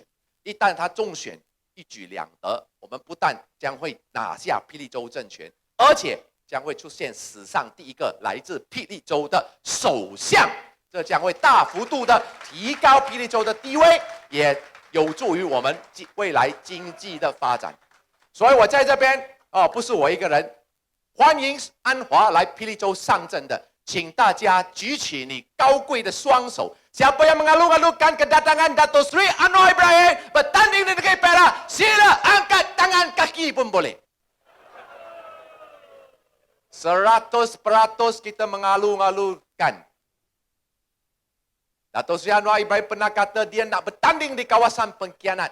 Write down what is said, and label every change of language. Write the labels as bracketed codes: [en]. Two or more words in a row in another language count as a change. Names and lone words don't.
[zh] 一旦他中选，一举两得，我们不但将会拿下霹雳州政权，而且将会出现史上第一个来自霹雳州的首相，这将会大幅度的提高霹雳州的地位，也有助于我们未来经济的发展。所以我在这边不是我一个人，欢迎安华来霹雳州上阵的，请大家举起你高贵的双手。 [ms] Siapa yang mengalu-alukan kedatangan Dato' Sri Anwar Ibrahim bertanding di negeri Perak, sila angkat tangan kaki pun boleh. 100% kita mengalu-alukan. Dato' Sri Anwar Ibrahim pernah kata dia nak bertanding di kawasan pengkhianat.